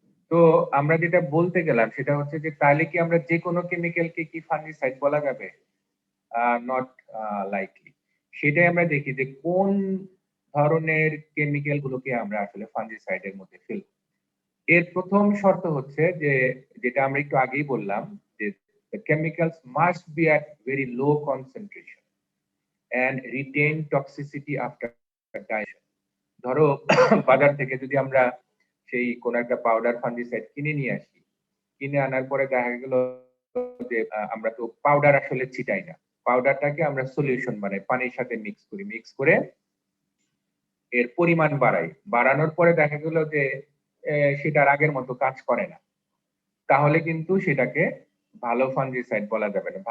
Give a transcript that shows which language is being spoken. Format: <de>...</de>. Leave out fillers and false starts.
<bn>তো আমরা যেটা বলতে গেলাম সেটা হচ্ছে যে তাহলে কি আমরা যে কোনো কেমিক্যালকে কি ফাঙ্গিসাইড বলা যাবে?</bn> <en>Not likely.</en> <bn>সেটাই আমরা দেখি যে কোন ধরনের কেমিক্যাল গুলোকে আমরা আসলে ফাঙ্গিসাইডের মধ্যে ফেলব। এর প্রথম শর্ত হচ্ছে যে যেটা আমরা একটু আগেই বললাম যে</bn> <en>the chemicals must be at very low concentration and retain toxicity after dilution.</en> <bn>ধরো বাজার থেকে যদি আমরা সেই কোন একটা পাউডার ফাঙ্গিসাইড কিনে নিয়ে আসি, কিনে আনার পরে দেখা গেল যে আমরা তো পাউডার আসলে ছিটাই না, পাউডারটাকে আমরা সলিউশন বানাই, পানির সাথে মিক্স করে এর পরিমাণ বাড়ানোর পরে দেখা গেল যে সেটার আগের মতো কাজ করে না, তাহলে কিন্তু সেটাকে ভালো ফাঙ্গিসাইড বলা যাবে না।</bn>